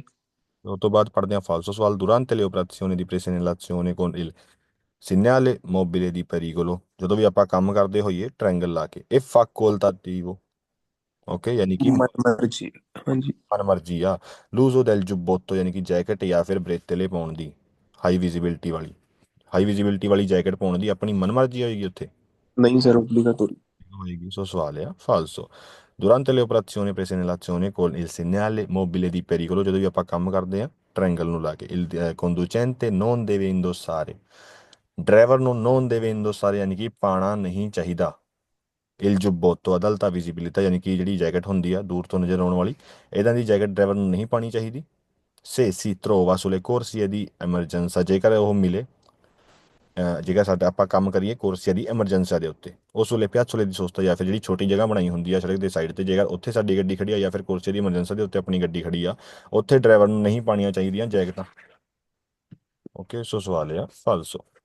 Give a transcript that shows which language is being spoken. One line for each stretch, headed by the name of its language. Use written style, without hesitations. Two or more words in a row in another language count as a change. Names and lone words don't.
Punjabi: ਉਸ ਤੋਂ ਬਾਅਦ ਪੜ੍ਹਦੇ ਹਾਂ ਫਾਲਸੋ ਸਵਾਲ।
Italian: ਦੁਰਾਂਤੇ le operazioni di presenilazione con il segnale mobile di pericolo,
Punjabi: ਜਦੋਂ ਵੀ ਆਪਾਂ ਕੰਮ ਕਰਦੇ ਹੋਈਏ ਟ੍ਰਾਇੰਗਲ ਲਾ ਕੇ, ਇਹ facoltativo, ਓਕੇ, ਯਾਨੀ ਕਿ
Hindi: मन मर्जी। हाँ जी।
Punjabi: ਮਨਮਰਜ਼ੀ ਆ। ਲੂਜ਼ੋ
Italian: del giubbotto
Punjabi: ਯਾਨੀ ਕਿ ਜੈਕਟ ਜਾਂ ਫਿਰ ਬਰੇਤਲੇ ਪਾਉਣ ਦੀ,
English: high visibility
Punjabi: ਵਾਲੀ ਜੈਕਟ ਪਾਉਣ ਦੀ ਆਪਣੀ ਮਨਮਰਜ਼ੀ ਹੋਏਗੀ ਉੱਥੇ,
Hindi: नहीं सर, obbligatori।
Punjabi: ਹੋਏਗੀ। ਸੋ ਸਵਾਲ ਆ
Italian: ਫਾਲਸੋ। Durante le operazioni prese nell'azione con il segnale mobile di pericolo,
Punjabi: ਜਦੋਂ ਵੀ ਆਪਾਂ ਕੰਮ ਕਰਦੇ ਆ ਟ੍ਰਾਇੰਗਲ ਨੂੰ ਲਾ ਕੇ,
Italian: il conducente non deve indossare,
Punjabi: ਡਰਾਈਵਰ ਨੂੰ
Italian: non deve indossare
Punjabi: ਯਾਨੀ ਕਿ ਪਾਣਾ ਨਹੀਂ ਚਾਹੀਦਾ,
Italian: il giubbotto ad alta visibilità
Punjabi: ਯਾਨੀ ਕਿ ਜਿਹੜੀ ਜੈਕਟ ਹੁੰਦੀ ਆ ਦੂਰ ਤੋਂ ਨਜ਼ਰ ਆਉਣ ਵਾਲੀ, ਇਦਾਂ ਦੀ ਜੈਕਟ ਡਰਾਈਵਰ ਨੂੰ ਨਹੀਂ ਪਾਣੀ ਚਾਹੀਦੀ।
Italian: Se si trova sulle corsie di emergenza,
Punjabi: ਜੇਕਰ ਉਹ ਮਿਲੇ, ਜੇਕਰ ਸਾਡਾ ਆਪਾਂ ਕੰਮ ਕਰੀਏ
Italian: corsia di emergenza
Punjabi: ਦੇ ਉੱਤੇ, ਉਸ ਵੇਲੇ
Italian: piazzole di sosta
Punjabi: ਜਾਂ ਫਿਰ ਜਿਹੜੀ ਛੋਟੀ ਜਗ੍ਹਾ ਬਣਾਈ ਹੁੰਦੀ ਆ ਸੜਕ ਦੇ ਸਾਈਡ ਤੇ, ਜੇਕਰ ਉੱਥੇ ਸਾਡੀ ਗੱਡੀ ਖੜੀ ਆ ਜਾਂ ਫਿਰ
Italian: corsia di emergenza
Punjabi: ਦੇ ਉੱਤੇ ਆਪਣੀ ਗੱਡੀ ਖੜੀ ਆ, ਉੱਥੇ ਡਰਾਈਵਰ ਨੂੰ ਨਹੀਂ ਪਾਣੀਆਂ ਚਾਹੀਦੀਆਂ ਜੈਕਟਾਂ। ਓਕੇ, ਸੋ ਸਵਾਲ ਆ ਫਾਲਸੋ।